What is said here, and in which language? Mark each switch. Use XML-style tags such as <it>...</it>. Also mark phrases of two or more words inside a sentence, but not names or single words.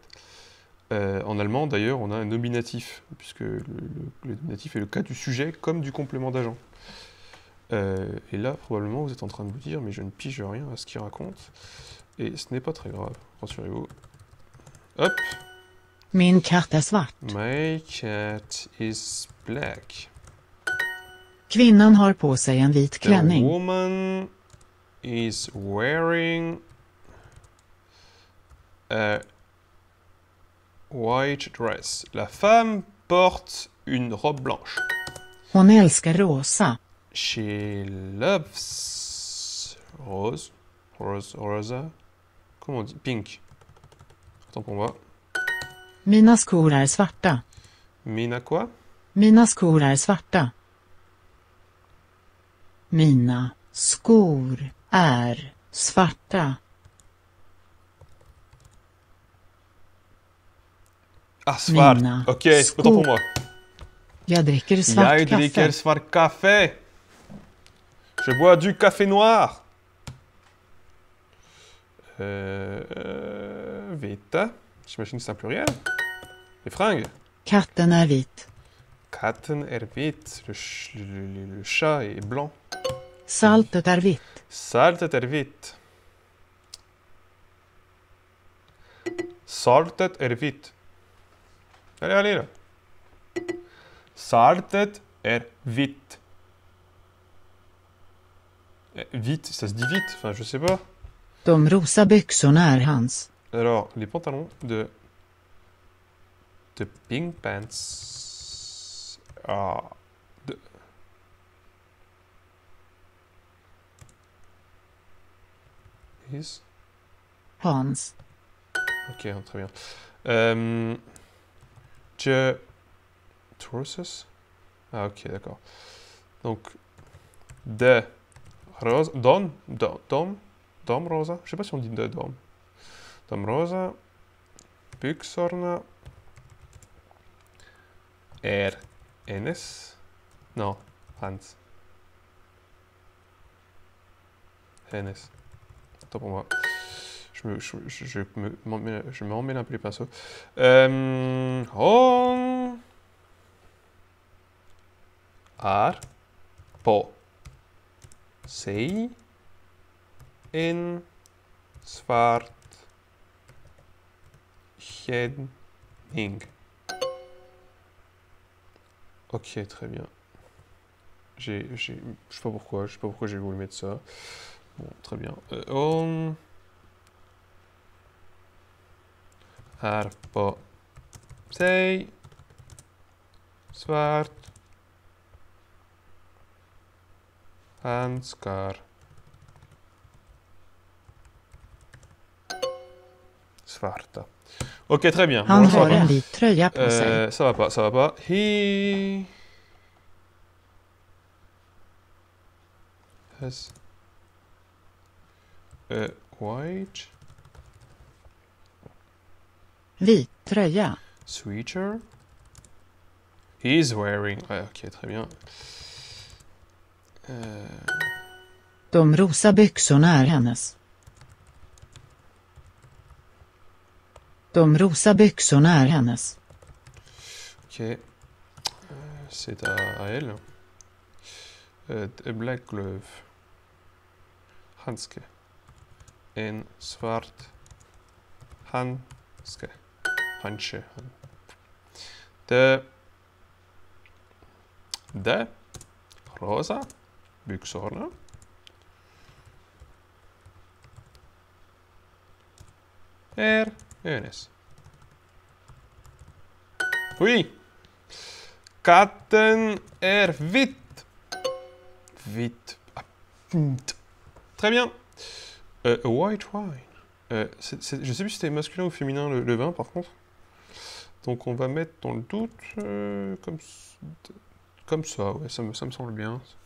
<fr>En allemand, d'ailleurs, on a un nominatif, puisque le nominatif est le cas du sujet comme du complément d'agent. Et là, probablement, vous êtes en train de vous dire, mais je ne pige rien à ce qu'il raconte. Et ce n'est pas très grave, rassurez-vous. Hop!</fr> <sv>Min katt är svart.</sv> <en>My cat is black.</en> <sv>Kvinnan har på sig en vit</sv> <en>The</en> <sv>klänning.</sv> <en>woman is wearing a white dress.</en> <fr>La femme porte une robe blanche.</fr> <sv>Hon älskar rosa.</sv> <en>She loves rose.</en> <sv>Rosa.</sv> <fr>Comment on dit? Pink. Attends pour moi.</fr> <sv>Mina skor är svarta.</sv> <fr>Mina quoi?</fr> <sv>Mina skor är svarta. Mina skor är svarta.</sv> <fr>Ah, svart.</fr> <sv>Mina</sv> <fr>Ok, autant pour moi.</fr> <sv>Jag dricker svart Jag dricker kaffe.</sv> <fr>svart café. Je bois du café noir.</fr> <sv>Vita.</sv> <fr>J'imagine que c'est un pluriel. Les fringues.</fr> <sv>Katten är vit. Katten är vit.</sv> <fr>Le chat est blanc.</fr> <sv>Saltet är vitt. Saltet är vitt. Saltet är vitt.</sv> <fr>Allez, allez là.</fr> <sv>Saltet är vitt.</sv> <fr>Vite, ça se dit vite. Enfin, je sais pas.</fr> <sv>De rosa byxorna är hans.</sv> <fr>Alors, les pantalons de</fr> <en>pink pants.</en> <fr>Ah.</fr> <en>Is.</en> <sv>Hans.</sv> <fr>Ok, très bien. Trousers. Ah, ok, d'accord. Donc,</fr> <sv>de rosa, dom rosa.</sv> <fr>Je sais pas si on dit de dom.</fr> <sv>Dom rosa, byxorna, hennes. Non, hans. Hennes.</sv> <fr>Attends pour moi. Je me emmêle un peu les pinceaux.</fr> <sv>Hon är på sig en svart klänning.</sv> <fr>Ok, très bien. Je sais pas pourquoi j'ai voulu mettre ça. Bon, très bien.</fr> <sv>On är på sig svart handskar. Svarta.</sv> <fr>Ok, très bien.</fr> <sv>Han</sv> <fr>Bon, ça</fr> <sv>har</sv> <fr>va</fr> <sv>en</sv> <fr>pas.</fr> <sv>vit tröja på sig.</sv> <fr>Ça va pas, ça va pas.</fr> <en>He has a white</en> <sv>Vit tröja.</sv> <en>sweater. He's wearing...</en> <fr>Ouais, ok, très bien.</fr> <sv>De rosa byxorna är hennes. De rosa byxorna är hennes.</sv> <fr>Ok. C'est à elle.</fr> <en>A black glove.</en> <sv>Handske. En svart handske. Handsche. De rosa byxorna är hennes. Oui! Katten är vit.</sv> <fr>Vit. Très bien.</fr> <en>A white wine.</en> <fr>Je sais plus si c'était masculin ou féminin le vin par contre. Donc on va mettre dans le doute comme ça, ouais, ça me semble bien.</fr>